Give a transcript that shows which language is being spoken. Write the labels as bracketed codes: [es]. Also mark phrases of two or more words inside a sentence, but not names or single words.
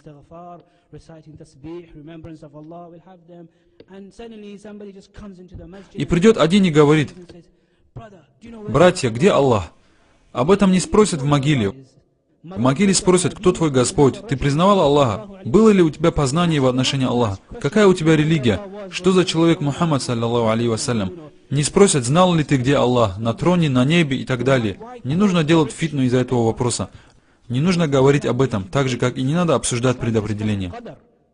[ru] И придет один и говорит: братья, где Аллах? Об этом не спросят в могиле. В могиле спросят: кто твой Господь? Ты признавал Аллаха? Было ли у тебя познание в отношении Аллаха? Какая у тебя религия? Что за человек Мухаммад, [ar] صلى الله عليه وسلم? [ru] Не спросят, знал ли ты, где Аллах, на троне, на небе и так далее. Не нужно делать фитну из-за этого вопроса. Не нужно говорить об этом, так же, как и не надо обсуждать предопределение.